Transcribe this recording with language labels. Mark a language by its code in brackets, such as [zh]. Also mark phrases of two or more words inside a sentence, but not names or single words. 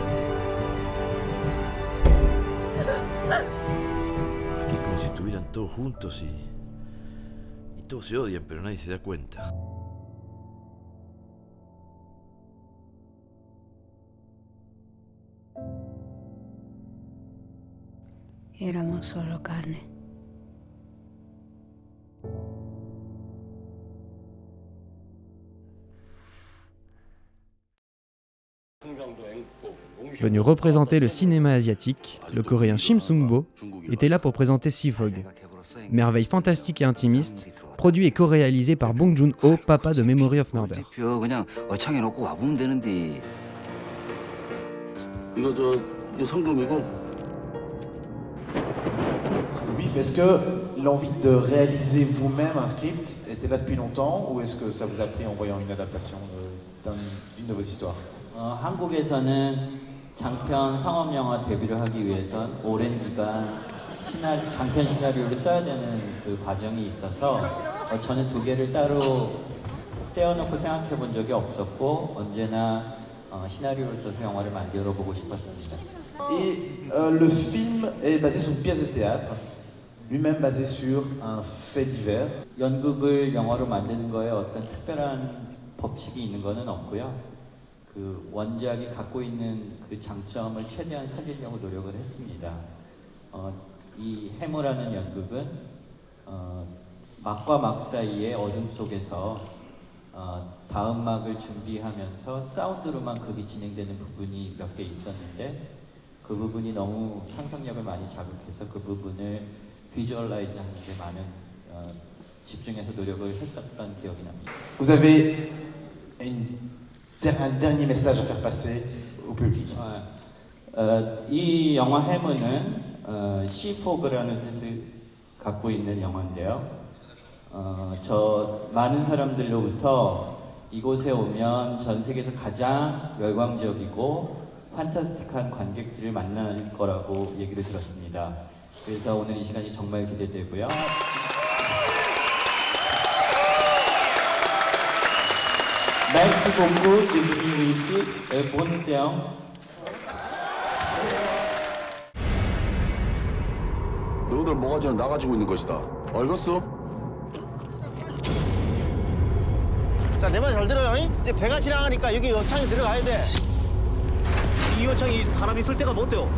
[es] Aquí es como si estuvieran todos juntos y todos se odian, pero nadie se da cuenta. Éramos solo carne. [fr] Venu représenter le cinéma asiatique, le coréen Shim Sung-bo était là pour présenter Seafog, merveille fantastique et intimiste, produit et co-réalisé par Bong Joon-ho, papa de Memory of Murder. Oui, est-ce que l'envie de réaliser vous-même un script était là depuis longtemps ou est-ce que ça vous a pris en voyant une adaptation d'une de vos histoires? [ko] 한국에서는 장편 상업 영화 데뷔를 하기 위해선 오랜 기간 장편 시나리오를 써야 되는 그 과정이 있어서 저는 두 개를 따로 떼어놓고 생각해 본 적이 없었고 언제나 시나리오를 써서 영화를 만들어 보고 싶었습니다. [fr] Et le film est basé sur une pièce de théâtre, lui-même basé sur un fait divers. [ko] 연극을 영화로 만드는 거에 어떤 특별한 법칙이 있는 거는 없고요. 그 원작이 갖고 있는 그 장점을 최대한 살리려고 노력을 했습니다. 이 해머라는 연극은 막과 막 사이의 어둠 속에서 다음 막을 준비하면서 사운드로만 극이 진행되는 부분이 몇 개 있었는데 그 부분이 너무 상상력을 많이 자극해서 그 부분을 비주얼라이즈 하는 데 많은 집중해서 노력을 했었던 기억이 납니다. [fr] Vous avez un dernier message à faire passer au public. [ko] 이 영화 해머는 시포그라는 뜻을 갖고 있는 영화인데요. 저 많은 사람들로부터 이곳에 오면 전 세계에서 가장 열광적이고 판타스틱한 관객들을 만날 거라고 얘기를 들었습니다. 그래서 오늘 이 시간이 정말 기대되고요. [fr] Merci beaucoup de venir ici et bonne séance. [ko] 너희들 모가지는 나 가지고 있는 것이다. 알겠어? 자, 내 말 잘 들어요. 잉? 이제 배가 지나가니까 여기 여창이 들어가야 돼. 이 여창이 사람 있을 때가 못 돼요.